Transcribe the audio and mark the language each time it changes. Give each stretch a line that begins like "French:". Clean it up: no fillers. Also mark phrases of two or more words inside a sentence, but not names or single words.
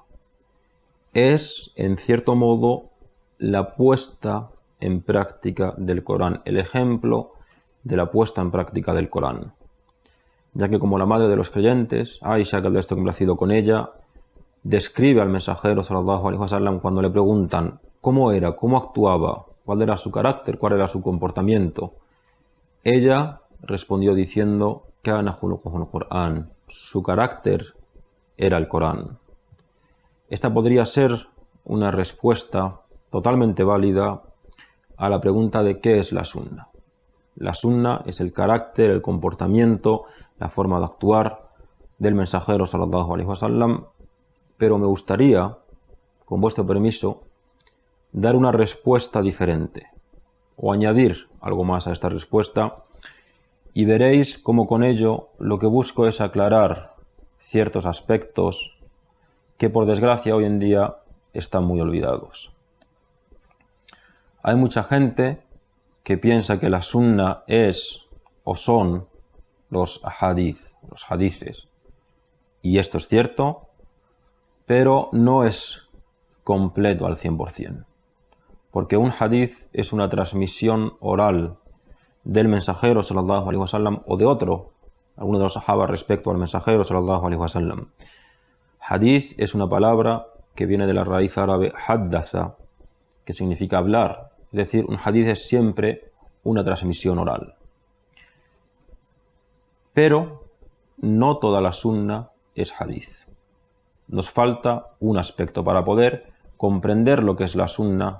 Spanish: Es, en cierto modo, la puesta en práctica del Corán, el ejemplo de la puesta en práctica del Corán. Ya que como la madre de los creyentes, Aisha, que Allah esté complacido con ella, describe al mensajero
Arabic: صلى الله عليه وسلم
Spanish: cuando le preguntan cómo era, cómo actuaba, cuál era su carácter, cuál era su comportamiento. Ella respondió diciendo:
Arabic: كان خلقه القرآن,
Spanish: su carácter era el Corán. Esta podría ser una respuesta totalmente válida a la pregunta de qué es la sunna. La sunna es el carácter, el comportamiento, la forma de actuar del mensajero
Arabic: صلى الله عليه وسلم,
Spanish: pero me gustaría, con vuestro permiso, dar una respuesta diferente o añadir algo más a esta respuesta, y veréis cómo con ello lo que busco es aclarar ciertos aspectos que por desgracia hoy en día están muy olvidados. Hay mucha gente que piensa que la sunna es o son los hadices, y esto es cierto, pero no es completo al 100%, porque un hadith es una transmisión oral del mensajero
Arabic: صلى الله عليه وسلم
Spanish: o de alguno de los sahaba respecto al mensajero
Arabic: صلى الله عليه وسلم.
Spanish: Hadith es una palabra que viene de la raíz árabe haddatha, que significa hablar, es decir, un hadith es siempre una transmisión oral. Pero no toda la sunna es hadith. Nos falta un aspecto para poder comprender lo que es la sunna.